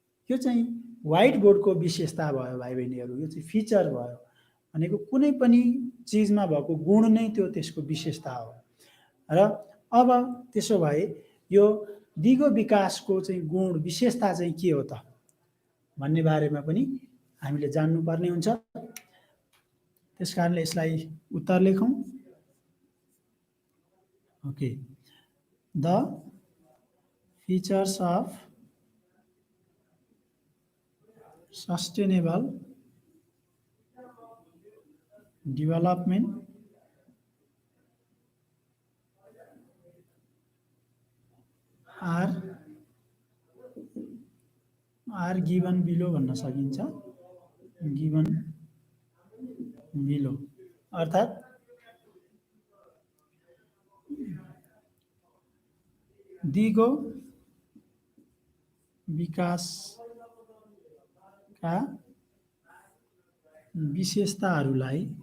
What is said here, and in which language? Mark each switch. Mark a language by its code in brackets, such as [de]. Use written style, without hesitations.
[ne] यो चाहिँ व्हाइट बोर्डको विशेषता भयो भाइ बहिनीहरू। यो चाहिँ फिचर भयो भनेको कुनै पनि चिजमा भएको गुण नै त्यो त्यसको विशेषता हो। र अब त्यसो भए यो दिगो विकासको चाहिँ गुण विशेषता चाहिँ के हो त भन्ने बारेमा पनि हामीले जान्नुपर्ने हुन्छ। त्यसकारणले यसलाई उत्तर लेखौँ। [en] okay, the features of sustainable development are given below [ne] भन्न सकिन्छ। [en] given below [ne] अर्थात् दिगो विकासका विशेषताहरूलाई